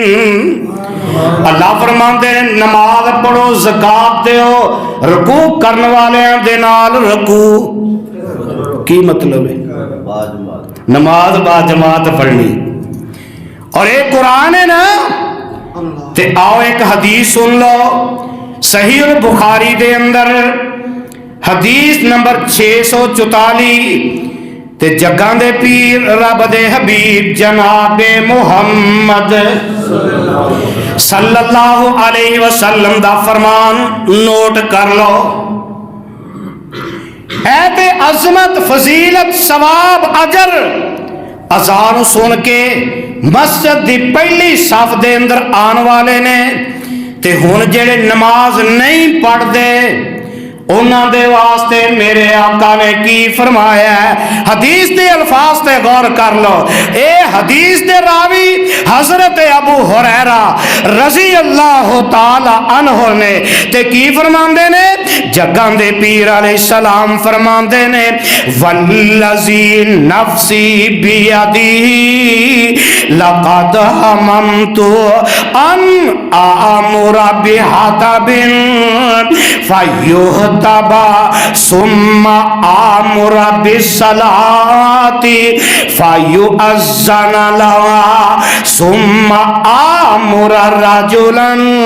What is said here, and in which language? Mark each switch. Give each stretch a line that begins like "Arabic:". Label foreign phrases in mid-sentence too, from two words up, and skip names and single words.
Punjabi: اللہ فرماتے ہیں نماز پڑھو، زکات دو، رکوع کرنے والے دے نال رکوع. کی مطلب ہے؟ نماز باجماعت پڑھنی. اور یہ قرآن ہے نا۔ تے آؤ اک حدیث سن لو، صحیح البخاری دے اندر حدیث نمبر 644 تے جگاں دے پیر رب دے حبیب جنابِ محمد
Arabic: صلى الله عليه وسلم
Punjabi: دا فرمان نوٹ کر لو. ہے تے عظمت فضیلت ثواب اجر اذان سن کے مسجد دی پہلی صف دے اندر آنے والے نے تے ہن جیہڑے نماز نہیں پڑھتے انہاں دے واسطے میرے آقا نے کی فرمایا ہے. حدیث دے الفاظ تے غور کر لو. اے حدیث دے راوی حضرت ابو ہریرہ
Arabic: رضي الله تعالى عنه
Punjabi: نے تے کی فرماندے نے، جگاں دے پیر علیہ السلام فرماندے نے,
Arabic: والذي نفسي بيده لقد هممت أن آمر بحطب فيحطب ثم آمر بالصلاة فيؤذن لها ثم آمر رجلا